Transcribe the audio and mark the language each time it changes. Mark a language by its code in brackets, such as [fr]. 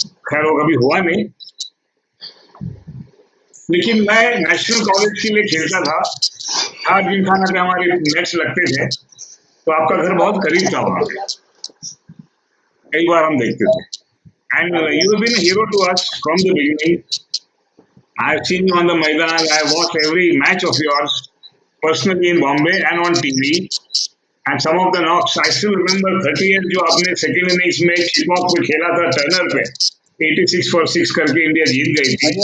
[hi] खैर वो कभी हुआ नहीं, लेकिन मैं नेशनल कॉलेज के लिए खेलता था। हर जिमखाना पे हमारे मैच लगते थे, तो आपका घर बहुत करीब था वहां पे, कई बार हम देखते थे। [en] And you have been a hero to us from the beginning. I have seen you on the Maidan. I have watched every match of yours personally in Bombay and on TV. And some of the knocks, I still remember [hi] 38 जो आपने second innings में चिपॉक पे खेला था Turner पे, 86 for 6 करके India जीत गई थी।